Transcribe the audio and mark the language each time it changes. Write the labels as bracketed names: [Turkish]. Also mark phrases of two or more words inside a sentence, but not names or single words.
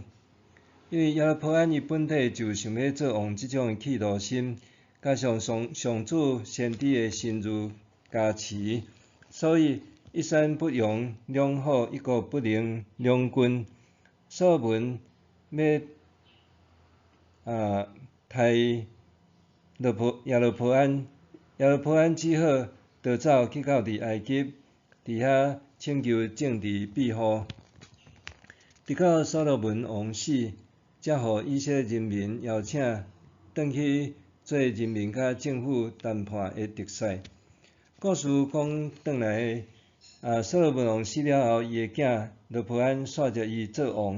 [Min Nan Chinese] 因为耶路伯安伊本体就想要做王即种企图心，加上上主先知的信誉加持，所以一山不容两虎，一国不能两军。所罗门要杀耶路伯安，耶路伯安只好逃走去到埃及，伫遐请求政治庇护。直到所罗门王死，才互以色列人民邀请转去做人民甲政府谈判的特使。故事讲转来，所罗门王死了后，伊的囝罗波安续接伊做王。